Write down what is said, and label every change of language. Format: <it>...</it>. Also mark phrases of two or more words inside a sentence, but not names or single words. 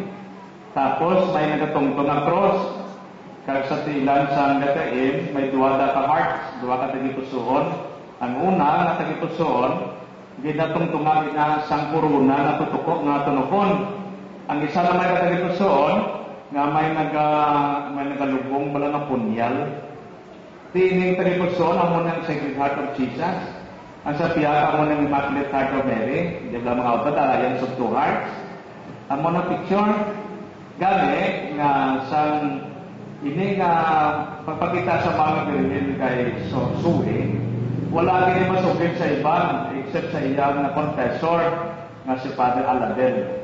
<hil>Tapos may nagatungtong na cross. Kaya sa tilan sa letter M, may duwa ka hearts, duwa ka tagipusoon. Ang una nga tagipusoon, ginatungtungan na sang kuruna na tutuko nga tunukon. Ang isa na may tagipusoon, nga may nagalubong bala ng punyal. Tining tagipusoon, amo ng Sacred Heart of Jesus. Ang sa piyaka mo ng Immaculate Heart of Mary, di ba mga auto, talayan sa</hil> <en>two hearts.</en> <hil>Amo na picture, gani, nga sang ini nga pagpakita sa mga Birhen kay Suwi, wala din masugid sa iban except sa iyang na confessor nga si Father Aladel.</hil>